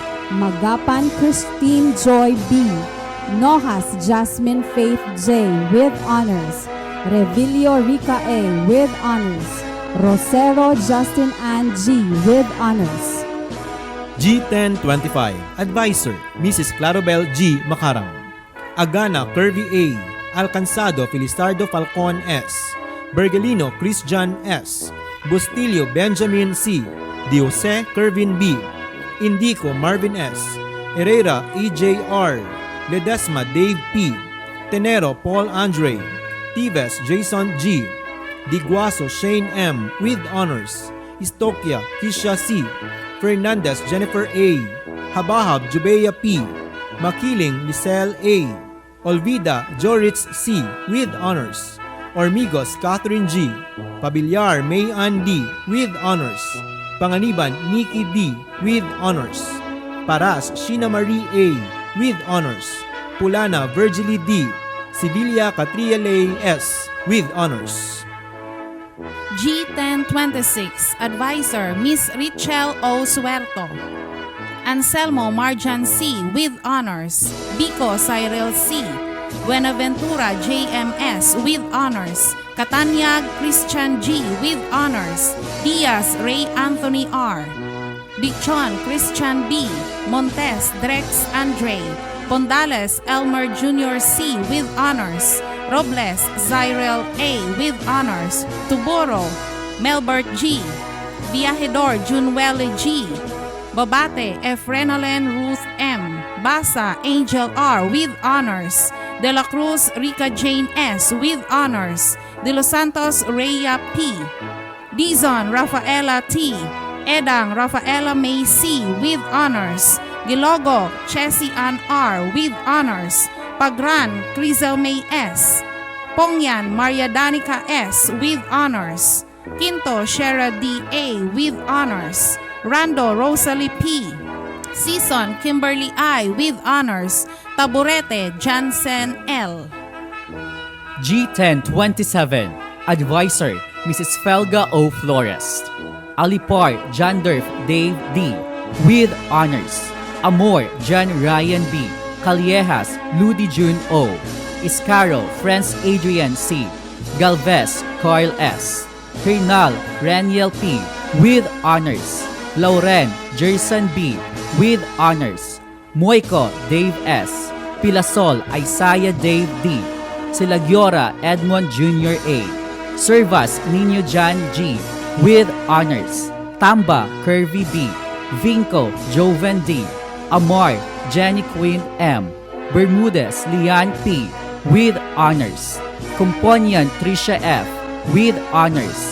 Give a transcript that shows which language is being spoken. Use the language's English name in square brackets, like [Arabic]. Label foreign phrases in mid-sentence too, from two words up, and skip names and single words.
[English] Magapan Christine Joy B. Nojas Jasmine Faith J. with honors. Revilio Rica A. with honors. Rosero Justin Ann G. with honors. G1025, Advisor, Mrs. Clarabel G. Macarang. Agana Curvy A. Alcanzado Felistardo Falcon S. Bergelino Christian S. Bustillo Benjamin C. Diose Kervin B. Indico Marvin S. Herrera EJR. Ledesma Dave P. Tenero Paul Andre. Tives Jason G. Diguaso Shane M. with honors. Istokia Kisha C. Fernandez Jennifer A. Habahab Jubeya P. Makiling Lisel A. Olvida Joritz C. with honors. Ormigos Catherine G. Pabilyar May Ann D. with honors. Panganiban Nikki D. with honors. Paras Sheena Marie A. with honors. Pulana Virgily D. Sevilla Catriele S. with honors. G1026, Advisor Miss Richel O. Suerto. Anselmo Marjan C. with honors. Bico Cyril C. Buenaventura JMS with honors. Catanyag Christian G. with honors. Diaz Ray Anthony R. Dichon Christian B. Montes Drex Andre. Pondales Elmer Jr. C. with honors. Robles Zyrel A. with honors. Tuboro Melbert G. Viajidor Junwele G. Babate Efrenolen Ruth M. Basa Angel R. with honors. De la Cruz Rica Jane S. with honors. De Los Santos Rhea P. Dizon Rafaela T. Edang Rafaela May C. with honors. Gilogo Chessie Ann R. with honors. Pagran Crizel May S. Pongyan Maria Danica S. with honors. Quinto Shera D. A. with honors. Rando Rosalie P. Season Kimberly I. with honors. Taburete Jansen L. G1027, Advisor Mrs. Felga O. Flores. Alipar Jandurf Dave D. with honors. Amor John Ryan B. Caliejas Ludi June O. Iscaro Franz Adrian C. Galvez Carl S. Hernal Raniel P. with honors. Lauren Jerson B. with honors. Moico Dave S. Pilasol Isaiah Dave D. Silagiora Edmond Jr. A. Servas Nino John G. with honors. Tamba Curvy B. Vinco Joven D. Amar Jenny Quinn M. Bermudez Lian P. with honors. Componion Tricia F. with honors.